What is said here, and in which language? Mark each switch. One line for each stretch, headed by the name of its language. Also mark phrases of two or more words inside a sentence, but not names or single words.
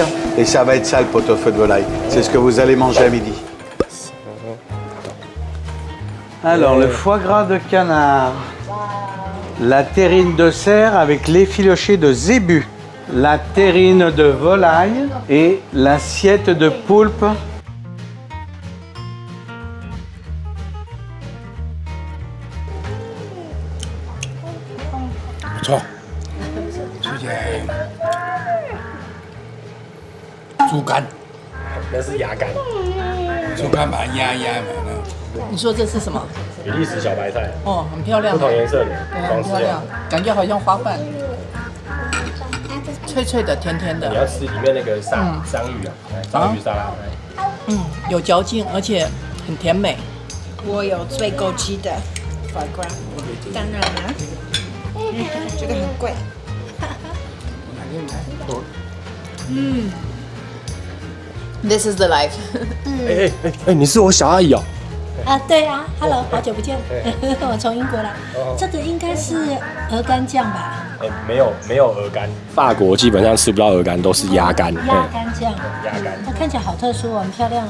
French: Et ça va être ça, le pot-au-feu de volaille. C'est ce que vous allez manger à midi. Alors, le foie gras de canard, la terrine de cerf avec l'effiloché de zébu, la terrine de volaille et l'assiette de poulpe.
Chinese: 错，这些猪肝，那是鸭肝，猪肝把它压一压嘛，那你说这是什么？比利时小白菜，哦，很漂亮，不同颜色的，对，装饰用很漂亮。，感觉好像花瓣，脆脆的，甜甜你的，要吃里面那个桑芋啊，桑芋沙拉。有嚼劲，而且很甜美。我有最高级的
French: foie gras，
Chinese: 当然了，这个很贵。
English: This is the life
Chinese: 哎，你是我小阿姨哦。啊，对啊，Hello，好久不见，我从英国来。这个应该是鹅肝酱吧？哎，没有鹅肝，法国基本上吃不到鹅肝，都是鸭肝。鸭肝酱，鸭肝，它看起来好特殊哦，很漂亮。